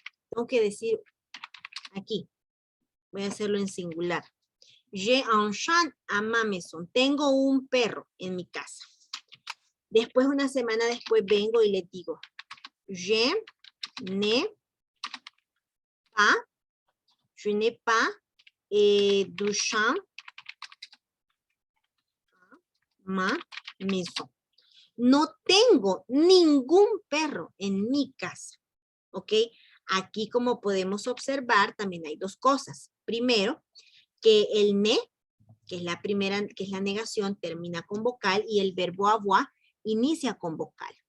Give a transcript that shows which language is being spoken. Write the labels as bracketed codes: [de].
[es] Tengo que decir aquí. Voy a hacerlo en singular. [fr] J'ai un chat à ma maison. [es] Tengo un perro en mi casa. Después, una semana después, vengo y les digo, [fr] je n'ai pas du chat à ma maison. [es] No tengo ningún perro en mi casa. ¿Ok? Aquí, como podemos observar, también hay dos cosas. Primero, que el ne, que es la primera, que es la negación, termina con vocal y el verbo avoir inicia con vocal.